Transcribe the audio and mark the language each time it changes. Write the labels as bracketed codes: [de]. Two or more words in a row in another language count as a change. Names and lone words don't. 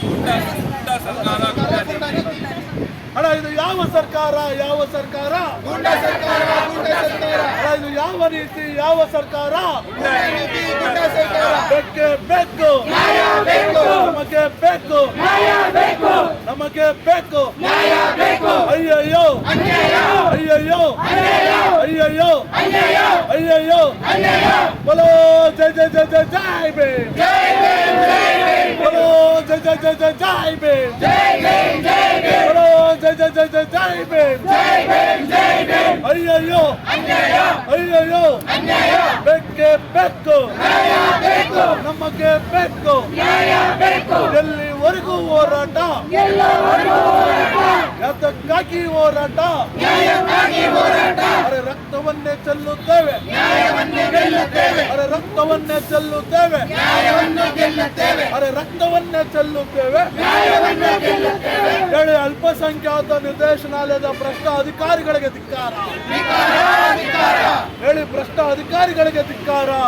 [kn] ಅಣ್ಣ ಇದು ಯಾವ ಸರ್ಕಾರ ಇದು ಯಾವ ನೀತಿ ಯಾವ ಸರ್ಕಾರ ಬೇಕೇ ಬೇಕು ನಮಗೆ ಬೇಕು ಅಯ್ಯಯ್ಯೋ [hi] बोलो जय जय जय जय जय भीम बोलो जय जय जय जय जय भीम बोलो जय जय जय जय जय भीम [kn] ಅಯ್ಯೋ ಬೇಕೆ ಬೇಕೋ नಮಗೆ ಬೇಕು ಎಲ್ಲಿವರೆಗೂ ಹೋರಾಟ ಯಾತಕ್ಕಾಗಿ ಹೋರಾಟ ಅರೆ ರಕ್ತವನ್ನೇ ಚೆಲ್ಲುತ್ತೇವೆ ಅರೆ ರಕ್ತವನ್ನೇ ಚೆಲ್ಲುತ್ತೇವೆ ಅರೆ ರಕ್ತವನ್ನೇ ಚೆಲ್ಲುತ್ತೇವೆ ಹೇಳಿ ಅಲ್ಪಸಂಖ್ಯಾತ ನಿರ್ದೇಶನಾಲಯದ ಭ್ರಷ್ಟ ಅಧಿಕಾರಿಗಳಿಗೆ ಧಿಕ್ಕಾರ ಹೇಳಿ ಭ್ರಷ್ಟ ಅಧಿಕಾರಿಗಳಿಗೆ ಧಿಕ್ಕಾರ